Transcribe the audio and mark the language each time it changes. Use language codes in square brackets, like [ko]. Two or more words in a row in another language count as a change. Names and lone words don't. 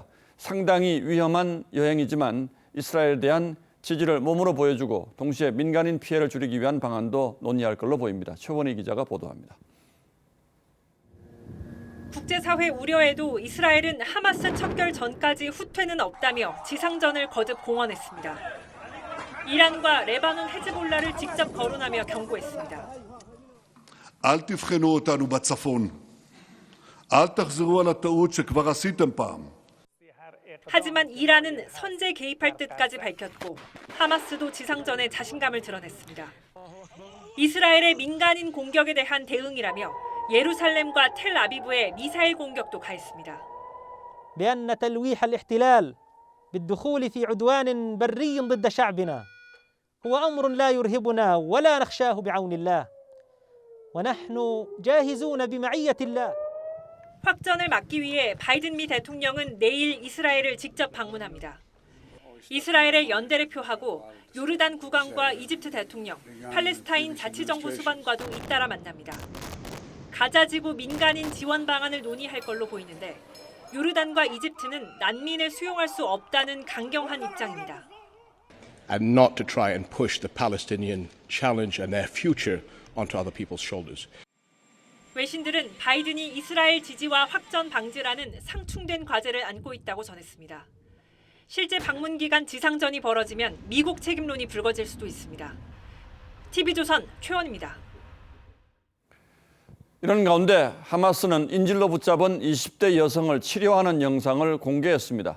[ko] 상당히 위험한 여행이지만 이스라엘에 대한 지지를 몸으로 보여주고 동시에 민간인 피해를 줄이기 위한 방안도 논의할 걸로 보입니다. 최원희 기자가 보도합니다. 국제사회 우려에도 이스라엘은 하마스 척결 전까지 후퇴는 없다며 지상전을 거듭 공언했습니다. 이란과 레바논 헤즈볼라를 직접 거론하며 경고했습니다. [he] אל תבחנו אותנו בצפון. אל תחזרו על הטעות שכבר עשיתם פעם. [ko] 하지만 이란은 선제 개입할 뜻까지 밝혔고 하마스도 지상전에 자신감을 드러냈습니다. 이스라엘의 민간인 공격에 대한 대응이라며 예루살렘과 텔아비브의 미사일 공격도 가했습니다. [ar] بأن تلويح الاحتلال بالدخول في عدوان بري ضد شعبنا هو أمر لا يرهبنا ولا نخشاه بعون الله ونحن جاهزون بمعية الله. [ko] 확전을 막기 위해 바이든 미 대통령은 내일 이스라엘을 직접 방문합니다. 이스라엘의 연대를 표하고 요르단 국왕과 이집트 대통령, 팔레스타인 자치정부 수반과도 잇따라 만납니다. 가자지구 민간인 지원 방안을 논의할 걸로 보이는데 요르단과 이집트는 난민을 수용할 수 없다는 강경한 입장입니다. [en] And not to try and push the Palestinian challenge and their future onto other people's shoulders. [ko] 외신들은 바이든이 이스라엘 지지와 확전 방지라는 상충된 과제를 안고 있다고 전했습니다. 실제 방문 기간 지상전이 벌어지면 미국 책임론이 불거질 수도 있습니다. TV조선 최원입니다. 이런 가운데 하마스는 인질로 붙잡은 20대 여성을 치료하는 영상을 공개했습니다.